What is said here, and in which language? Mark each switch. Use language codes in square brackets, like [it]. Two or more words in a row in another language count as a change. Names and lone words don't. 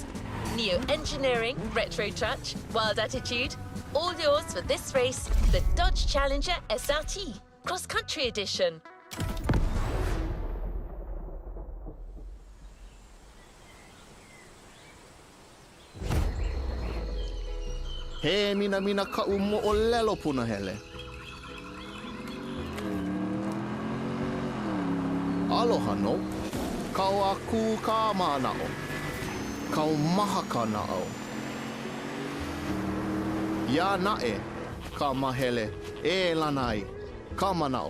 [en] Neo-engineering, retro touch, wild attitude, all yours for this race, the Dodge Challenger SRT, cross-country edition. [haw] He mina ka'u mo'olelo punahele. Aloha no. Kau aku ka mana'o. Kau maha ka na'o. Ya na'e ka mahele e lanai ka mana'o.